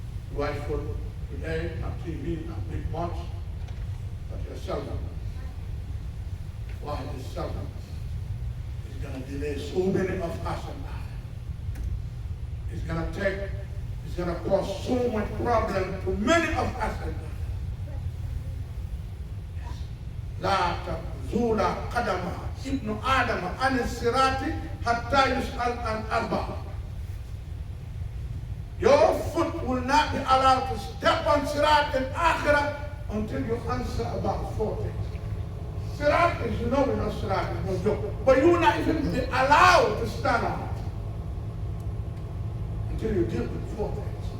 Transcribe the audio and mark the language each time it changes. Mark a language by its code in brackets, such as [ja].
[en] Be watchful today, not TV, not big much, but your cell phone. Why this cell phone? It's going to delay so many of us in life. It's going to cause so much problem to many of us in life. [ar] لا تزول قدم ابن آدم عن الصراط حتى يسأل عن أربع. [en] Your foot will not be allowed to step on Sirat in Akhirah until you answer about 4 things. Sirat is, we know Sirat is no joke, but you will not even be allowed to stand on it until you deal with 4 things.